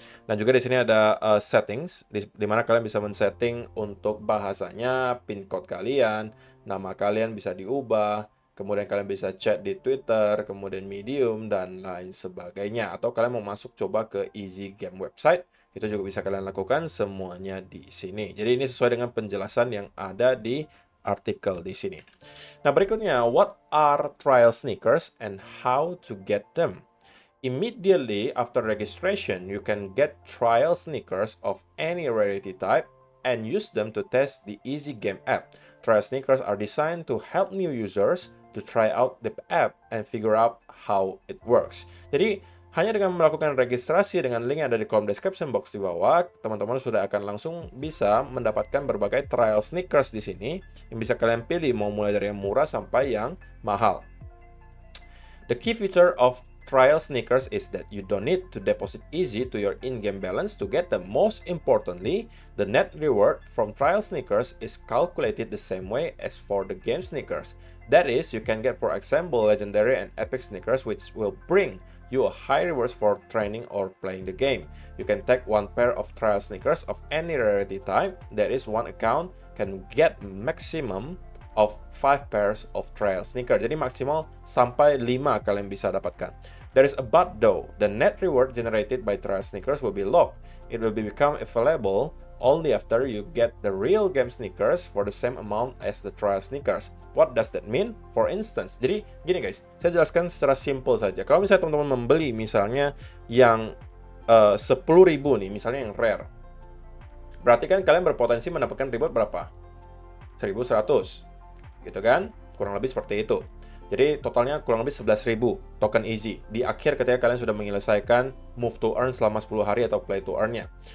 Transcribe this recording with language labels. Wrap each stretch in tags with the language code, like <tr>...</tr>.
<id>Dan juga di sini ada settings di mana kalian bisa men-setting untuk bahasanya, pin code kalian, nama kalian bisa diubah, kemudian kalian bisa chat di Twitter, kemudian Medium, dan lain sebagainya. Atau kalian mau masuk coba ke Easy Game website, itu juga bisa kalian lakukan semuanya di sini. Jadi ini sesuai dengan penjelasan yang ada di artikel di sini. Nah, berikutnya,</id> <en>what are trial sneakers and how to get them? Immediately after registration, you can get trial sneakers of any rarity type and use them to test the Easy Game app. Trial sneakers are designed to help new users to try out the app and figure out how it works.</en> <id>Jadi, hanya dengan melakukan registrasi dengan link yang ada di kolom description box di bawah, teman-teman sudah akan langsung bisa mendapatkan berbagai trial sneakers di sini yang bisa kalian pilih, mau mulai dari yang murah sampai yang mahal.</id> <en>The key feature of trial sneakers is that you don't need to deposit Easy to your in-game balance to get them. Most importantly, the net reward from trial sneakers is calculated the same way as for the game sneakers. That is, you can get, for example, Legendary and Epic sneakers, which will bring you a high rewards for training or playing the game. You can take one pair of trial sneakers of any rarity type. That is, one account can get maximum of 5 pairs of trial sneakers.</en> <id>Jadi maksimal sampai 5 kalian bisa dapatkan.</id> <en>There is a but though. The net reward generated by trial sneakers will be locked. It will become available only after you get the real game sneakers for the same amount as the trial sneakers. What does that mean? For instance,</en> <id>jadi gini guys, saya jelaskan secara simple saja. Kalau misalnya teman-teman membeli misalnya yang 10.000 nih, misalnya yang rare, berarti kan kalian berpotensi mendapatkan reward berapa? 1.100, gitu kan? Kurang lebih seperti itu. Jadi totalnya kurang lebih 11.000 token easy di akhir ketika kalian sudah menyelesaikan move to earn selama 10 hari atau play to earn-nya.</id>